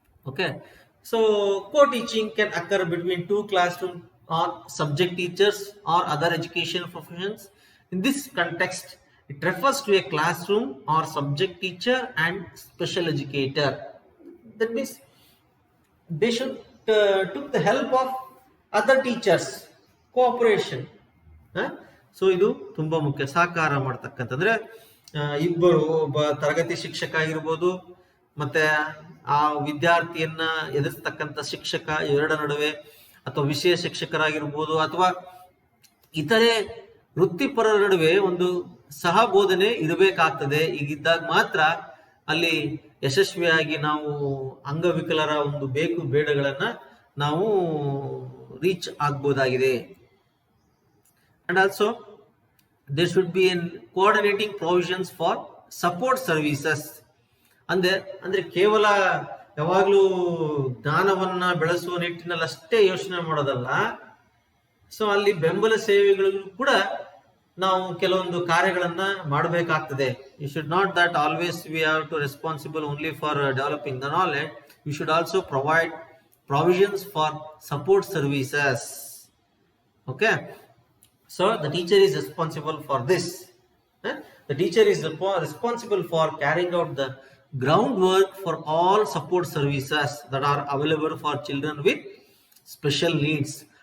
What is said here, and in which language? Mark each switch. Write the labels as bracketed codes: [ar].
[en] Okay, so co-teaching can occur between two classroom or subject teachers or other educational professions. In this context, it refers to a classroom or subject teacher and special educator. That means they should took the help of other teachers, cooperation. [kn] So ಇದು ತುಂಬಾ ಮುಖ್ಯ. ಸಹಕಾರ ಮಾಡ್ತಕ್ಕಂತಂದ್ರೆ ಇಬ್ಬರು, ಒಬ್ಬ ತರಗತಿ ಶಿಕ್ಷಕ ಆಗಿರ್ಬೋದು, ಮತ್ತೆ ಆ ವಿದ್ಯಾರ್ಥಿಯನ್ನ ಎದುರಿಸ್ತಕ್ಕಂಥ ಶಿಕ್ಷಕ, ಎರಡರ ನಡುವೆ, ಅಥವಾ ವಿಷಯ ಶಿಕ್ಷಕರಾಗಿರ್ಬೋದು, ಅಥವಾ ಇತರೆ ವೃತ್ತಿಪರರ ನಡುವೆ ಒಂದು ಸಹ ಬೋಧನೆ ಇರಬೇಕಾಗ್ತದೆ. ಈಗಿದ್ದಾಗ ಮಾತ್ರ ಅಲ್ಲಿ ಯಶಸ್ವಿಯಾಗಿ ನಾವು ಅಂಗವಿಕಲರ ಒಂದು ಬೇಕು ಬೇಡಗಳನ್ನ ನಾವು reach ಆಗ್ಬೋದಾಗಿದೆ. [en] And also there should be in coordinating provisions for support services. [kn] ಅಂದ್ರೆ ಕೇವಲ ಯಾವಾಗ್ಲೂ ಜ್ಞಾನವನ್ನ ಬೆಳೆಸುವ ನಿಟ್ಟಿನಲ್ಲಿ ಅಷ್ಟೇ ಯೋಚನೆ ಮಾಡೋದಲ್ಲ. ಸೊ ಅಲ್ಲಿ ಬೆಂಬಲ ಸೇವೆಗಳಿಗೂ ಕೂಡ ನಾವು ಕೆಲವೊಂದು ಕಾರ್ಯಗಳನ್ನ ಮಾಡಬೇಕಾಗ್ತದೆ. [en] You should not that always we have to responsible only for developing the knowledge. You should also provide provisions for support services. Okay. So the teacher is responsible for this. The teacher is responsible for carrying out the groundwork for all support services that are available for children with special needs.